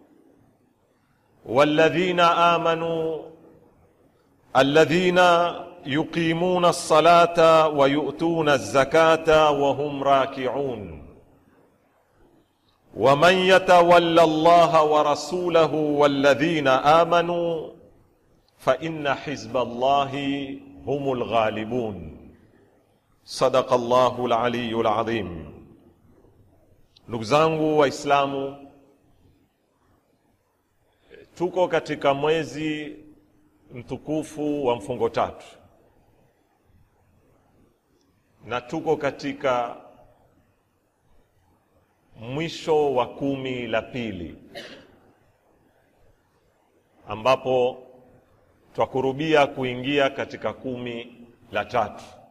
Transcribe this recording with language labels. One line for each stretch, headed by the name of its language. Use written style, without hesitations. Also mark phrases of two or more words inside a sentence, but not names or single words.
Arabic: والذين آمنوا الذين يقيمون الصلاة ويؤتون الزكاة وهم راكعون، ومن يتولى الله ورسوله والذين آمنوا فإن حزب الله هم الغالبون. صدق الله العلي العظيم.
Swahili: Ndugu zangu Waislamu, tuko katika mwezi mtukufu wa mfungo tatu, na tuko katika mwisho wa 10 la pili, ambapo twakurubia kuingia katika 10 la tatu.